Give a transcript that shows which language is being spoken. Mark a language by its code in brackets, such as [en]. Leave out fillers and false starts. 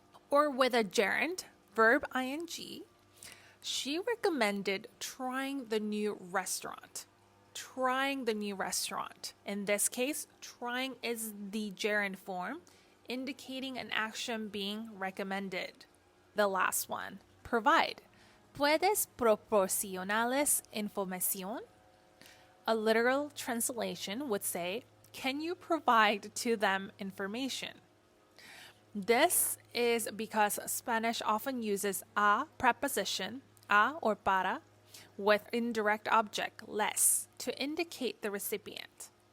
[en] Or with a gerund, verb ing, she recommended trying the new restaurant. Trying the new restaurant. In this case, trying is the gerund form, indicating an action being recommended. The last one, provide. [es] ¿Puedes proporcionarles información? [en] A literal translation would say, can you provide to them information? This is because Spanish often uses a preposition, a or para, with indirect object, les, to indicate the recipient.